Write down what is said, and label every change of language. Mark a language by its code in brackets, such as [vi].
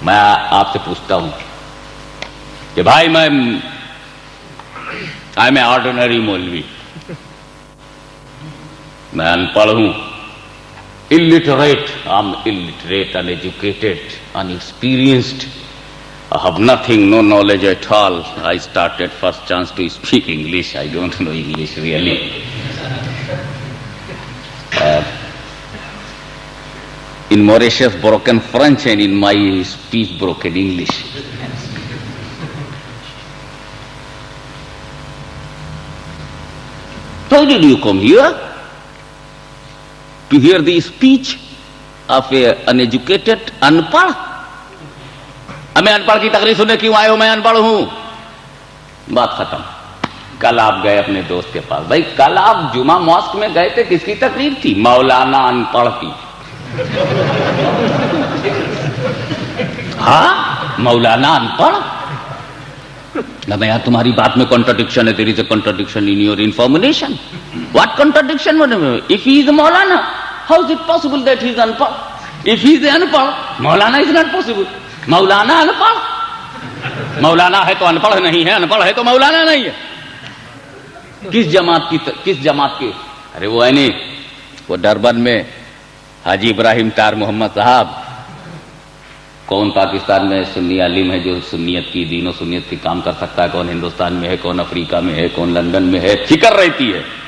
[ur] میں آپ سے پوچھتا ہوں کہ بھائی میں [en] I am a ordinary maulvi, [ur] میں ان پڑھ ہوں, illiterate, [en] I'm illiterate, uneducated, unexperienced. I have nothing, no knowledge at all. I started first chance to speak English. I don't know English really. In Mauritius, broken French, and in my speech, broken English. Why did you come here? To hear the speech of a uneducated, unpad. [ur] میں انپڑھ کی تقریر سننے کیوں آئے ہو؟ میں انپڑھ ہوں. بات ختم. کل آپ گئے اپنے دوست کے پاس, بھائی کل آپ جمعہ ماسک میں گئے تھے, کس کی تقریر تھی؟ مولانا انپڑھ کی. ہاں مولانا انپڑھ. نہ یار تمہاری بات میں کنٹرڈکشن ہے. [en] There is a contradiction in your information. What contradiction? If he is maulana, how is it possible that he is انپڑھ؟ If he is انپڑھ, maulana is not possible. [ur] مولانا انپڑھ, مولانا ہے تو انپڑھ نہیں ہے, انپڑھ ہے تو مولانا نہیں ہے. کس جماعت کی, کس جماعت کی؟ ارے وہ ہے نہیں, وہ ڈربن میں حاجی ابراہیم تار محمد صاحب, کون پاکستان میں سنی عالم ہے جو سنیت کی, دین و سنیت کی کام کر سکتا ہے؟ کون ہندوستان میں ہے, کون افریقہ میں ہے, کون لندن میں ہے؟ فکر رہتی ہے.